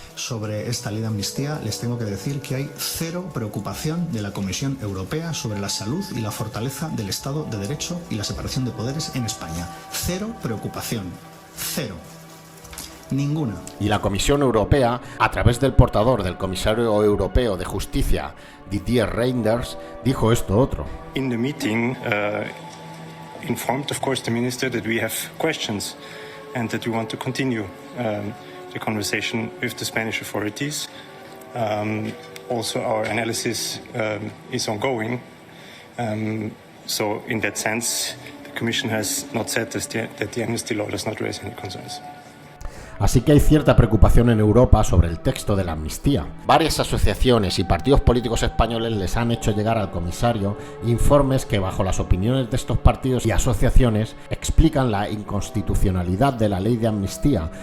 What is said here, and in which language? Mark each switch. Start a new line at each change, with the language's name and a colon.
Spanish: Sobre esta ley de amnistía les tengo que decir que hay cero preocupación de la Comisión Europea sobre la salud y la fortaleza del Estado de Derecho y la separación de poderes en España. Cero preocupación. Cero. Ninguna. Y la Comisión Europea, a través del portador del Comisario Europeo de Justicia, Didier Reynders, dijo esto otro.
English: In the meeting, informed of course the minister that we have questions and that we want to continue the conversation with the Spanish authorities. Also our analysis is ongoing. So in that sense, the Commission has not said that the amnesty law does not raise any concerns.
Spanish: Así que hay cierta preocupación en Europa sobre el texto de la amnistía. Varias asociaciones y partidos políticos españoles les han hecho llegar al comisario informes que, bajo las opiniones de estos partidos y asociaciones, explican la inconstitucionalidad de la ley de amnistía.